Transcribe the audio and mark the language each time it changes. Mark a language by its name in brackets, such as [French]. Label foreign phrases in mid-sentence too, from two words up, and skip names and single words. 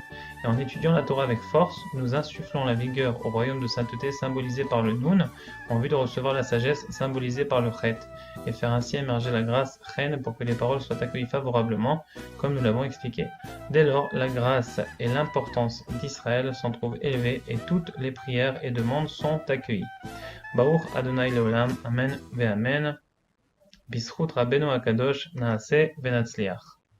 [French] Et en étudiant la Torah avec force, nous insufflons la vigueur au royaume de sainteté symbolisé par le Nun, en vue de recevoir la sagesse symbolisée par le Chet, et faire ainsi émerger la grâce reine pour que les paroles soient accueillies favorablement, comme nous l'avons expliqué. Dès lors, la grâce et l'importance d'Israël s'en trouvent élevées et toutes les prières et demandes sont accueillies. [Hebrew] ברוך ה' לעולם אמן ואמן. בזכות רבנו הקדוש נעשה ונצליח.